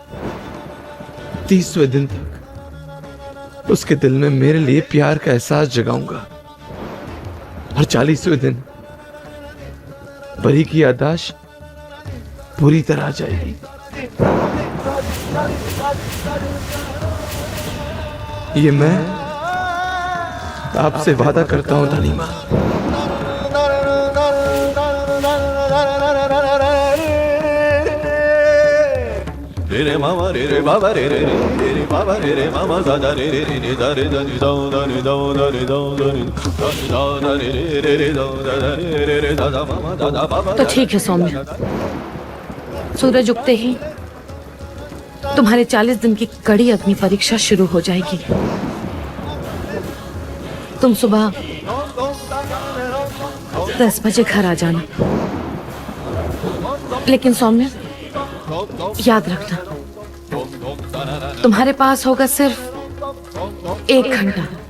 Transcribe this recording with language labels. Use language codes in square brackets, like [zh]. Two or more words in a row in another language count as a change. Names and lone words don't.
[hi] 30वें दिन तक उसके दिल में मेरे लिए प्यार का एहसास जगाऊंगा, और 40वें दिन परी की याददाश्त पूरी तरह आ जाएगी। ये मैं आपसे वादा करता हूं रानी मां। रे मामा रे रे बाबा रे रे रे रे बाबा रे रे मामा दादा रे रे रे रे दा रे दा नी दाऊ दा नी दाऊ दा नी दाऊ दा नी दाऊ दा रे रे रे दाऊ दा रे रे रे दादा मामा दादा बाबा। तो ठीक है सौम्या, सूरज उगते ही तुम्हारे 40 दिन की कड़ी अग्नि परीक्षा शुरू हो जाएगी। तुम सुबह 10 बजे घर आ जाना, लेकिन सौम्या याद रखना, तुम्हारे पास होगा सिर्फ 1 घंटा।